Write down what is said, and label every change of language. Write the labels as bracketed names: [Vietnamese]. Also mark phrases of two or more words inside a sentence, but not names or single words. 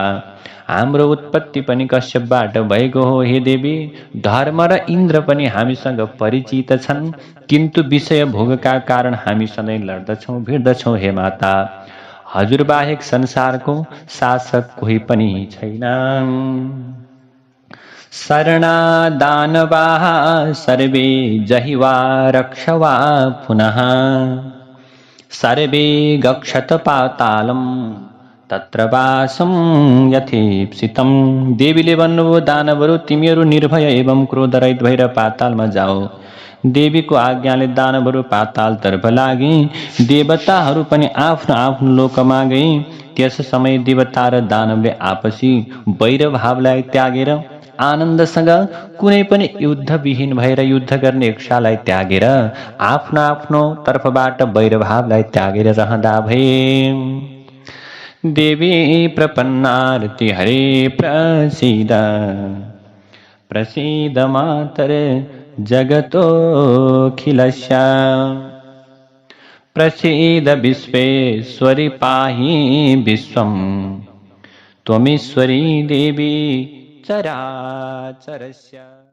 [Nepali] हाम्रो उत्पत्ति पनि कश्यपबाट भएको हो। हे देवी, धर्म र इन्द्र पनि हामीसँग परिचित छन्, किन्तु विषय भोगका कारण हामी सधैँ लड्दछौँ भिड्दछौँ। हे माता, हजुर बाहेक संसारको शासक कोही पनि छैन। [Sanskrit] शरणा दानवाः सर्वे जहिवा रक्षवा पुनः सर्वे गच्छत पातालम तत्र वासम यथेप्सितम। [Nepali] देवीले भन्नुभयो, दानवहरू तिमीहरू निर्भय एवं क्रोधरहित भएर पातालमा जाओ। देवीको आज्ञाले दानवहरू पातालतर्फ लागे। देवताहरू पनि आफ्नो आफ्नो लोकमा गए। त्यस समय देवता र दानवले आपसी वैरभावलाई त्यागेर आनन्दसँग कुनै पनि युद्धविहीन भएर युद्ध गर्ने इच्छालाई त्यागेर आफ्नो आफ्नो तर्फबाट वैरभावलाई त्यागेर रहँदा भए। [Sanskrit] देवी प्रपन्नारति हरे प्रसीद प्रसीद मातर जगतोऽखिलस्य प्रसीद विश्वेश्वरि पाहि विश्वं त्वमीश्वरी देवी चराचरस्य।